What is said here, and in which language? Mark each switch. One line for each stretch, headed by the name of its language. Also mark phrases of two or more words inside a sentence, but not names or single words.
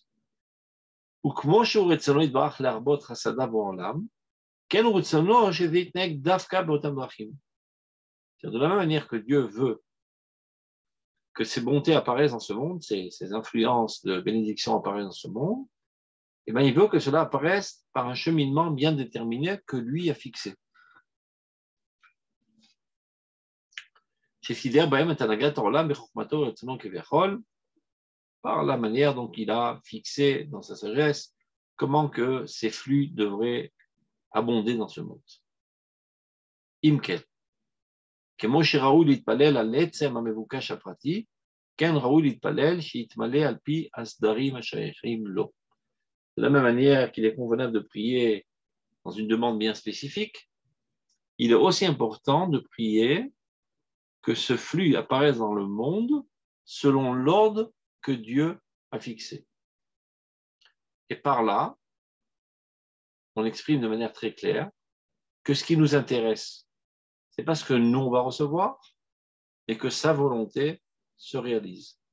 French: De la même manière que Dieu veut que ces bontés apparaissent dans ce monde, ces influences de bénédiction apparaissent dans ce monde, et bien il veut que cela apparaisse par un cheminement bien déterminé que lui a fixé. Par la manière dont il a fixé dans sa sagesse comment que ces flux devraient abonder dans ce monde. Imkel.
Hebrew: כמו שראוי להתפלל על עצם המבוקש הפרטי, כן ראוי להתפלל שיתמלא על פי הסדרים השייכים לו.
French: De la même manière qu'il est convenable de prier dans une demande bien spécifique, il est aussi important de prier que ce flux apparaisse dans le monde selon l'ordre que Dieu a fixé. Et par là, on exprime de manière très claire que ce qui nous intéresse, c'est pas ce que nous on va recevoir, mais que sa volonté se réalise.